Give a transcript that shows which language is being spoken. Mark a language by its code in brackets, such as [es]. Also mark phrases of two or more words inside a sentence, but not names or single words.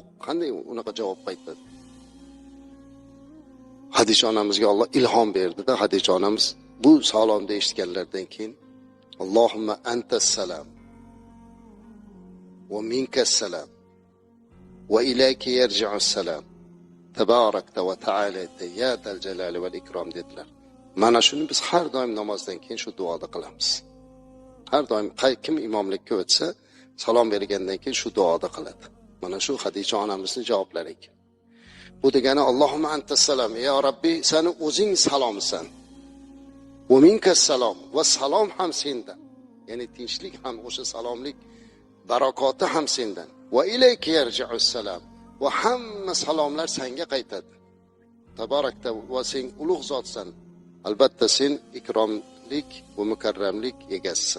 [uz] Qanday unaqa javob qaytadi? Hadicha onamizga Alloh ilhom berdi-da, Hadicha onamiz bu salomni eshitganlardan keyin [ar] اللهم أنت السلام ومنك السلام وإليك يرجع السلام تباركت وتعاليت يا ذا الجلال والإكرام [uz] dedilar. Mana shuni biz har doim namozdan keyin shu duoni qilamiz. Har doim kim imomlikka o'tsa, salom bergandan keyin shu duoni qiladi. Mana shu Hadicha onamizning javoblari ekan. [ar] Bu degani اللهم أنت السلام، يا رب, [uz] seni o'zing salomsan. [ar] ومنك السلام, [uz] va salom ham sendan. Ya'ni tinchlik ham o'sha salomlik barakoti ham sendan. [ar] وإليك يرجع السلام, [uz] va hamma salomlar senga qaytadi. Tabarakta, va sen ulug' zotsan. Albatta sen ikromlik va mukarramlik egasisan.